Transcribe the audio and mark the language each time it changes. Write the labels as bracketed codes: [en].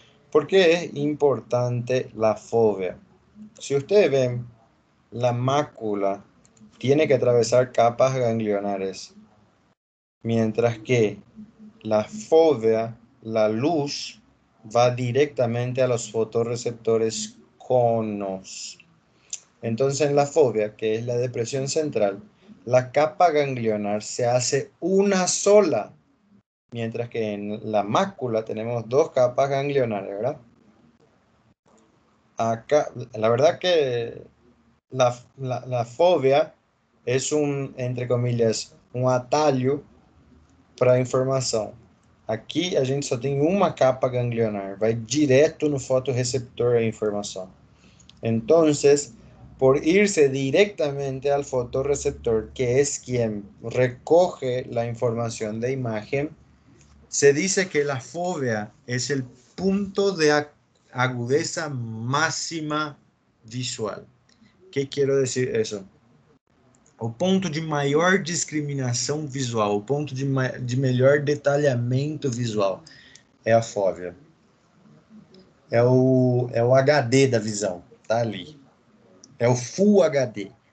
[es] ¿Por qué es importante la fóvea? Si ustedes ven, la mácula tiene que atravesar capas ganglionares, mientras que la fóvea, la luz, va directamente a los fotorreceptores conos. Entonces en la fóvea, que es la depresión central, la capa ganglionar se hace una sola, mientras que en la mácula tenemos dos capas ganglionares, ¿verdad? Acá, la verdad que la fóvea es un, entre comillas, [pt] um atalho para a informação. Aqui a gente só tem uma capa ganglionar, vai direto no fotorreceptor a informação. [es] Entonces, por irse directamente al fotorreceptor, que es quien recoge la información de imagen, se dice que la fóvea es el punto de agudeza máxima visual. ¿Qué quiero decir eso? [pt] O ponto de maior discriminação visual, o ponto de melhor detalhamento visual é a fóvea. É o HD da visão, tá ali. É o Full HD.